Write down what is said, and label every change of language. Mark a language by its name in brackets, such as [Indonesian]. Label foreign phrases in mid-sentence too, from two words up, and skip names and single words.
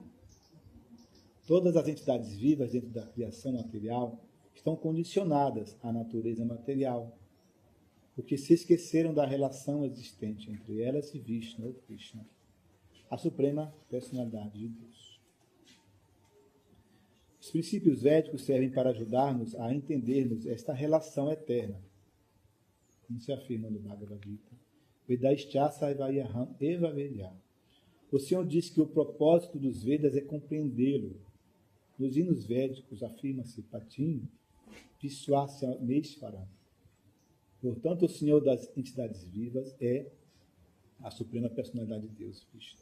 [Portuguese] Todas as entidades vivas dentro da criação material estão condicionadas à natureza material, porque se esqueceram da relação existente entre elas e Vishnu ou Krishna, a suprema personalidade de Deus. Os princípios védicos servem para ajudar-nos a entendermos esta relação eterna, como se afirma no Bhagavad Gita. [Sanskrit] वेदैश्चस एवयहम् एव वेद्य. [Portuguese] O Senhor diz que o propósito dos Vedas é compreendê-lo. Nos hinos védicos afirma-se [Sanskrit] पतिम् विश्वस्य मेश्वरम्. [Portuguese] Portanto, o Senhor das entidades vivas é a suprema personalidade de Deus, Vishnu.